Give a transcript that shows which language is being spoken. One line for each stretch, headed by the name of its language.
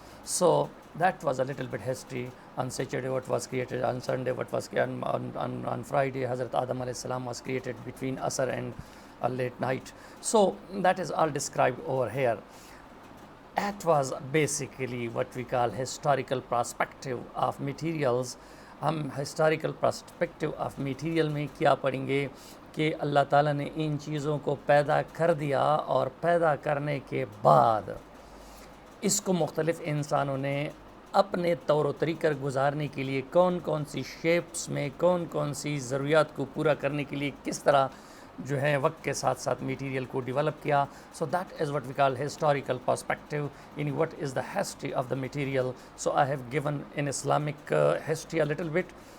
English: So that was a little bit history. On Saturday what was created, on Sunday what was created, on Friday Hazrat Adam alayhi salam was created between Asr and a late night. So that is all described over here. That was basically what we call historical perspective of materials.
Urdu: ہم historical perspective of material میں کیا پڑھیں گے کہ اللہ تعالیٰ نے ان چیزوں کو پیدا کر دیا، اور پیدا کرنے کے بعد اس کو مختلف انسانوں نے اپنے طور و طریقہ گزارنے کے لیے کون کون سی شیپس میں، کون کون سی ضروریات کو پورا کرنے کے لیے کس طرح جو ہے وقت کے ساتھ ساتھ میٹیریل کو ڈیولپ کیا.
English: so that is what we call historical perspective,
Urdu: یعنی
English: What is the history of the material. So I have given in Islamic history a little bit.